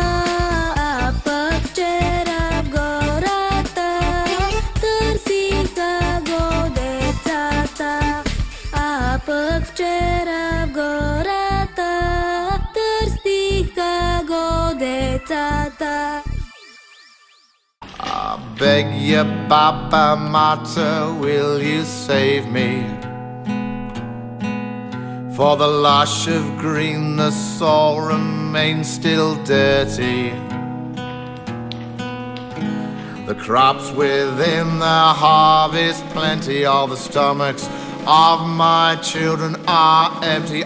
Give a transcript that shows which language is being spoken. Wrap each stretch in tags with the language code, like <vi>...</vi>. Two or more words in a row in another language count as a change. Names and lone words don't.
<bg>А пък вчера в гората търсиха го децата. А пък вчера в гората търсиха го децата.</bg> <en>I beg you, Baba Marta, will you save me? For the lush of green, the soil remains still dirty. The crops within the harvest plenty, all the stomachs of my children are empty.</en>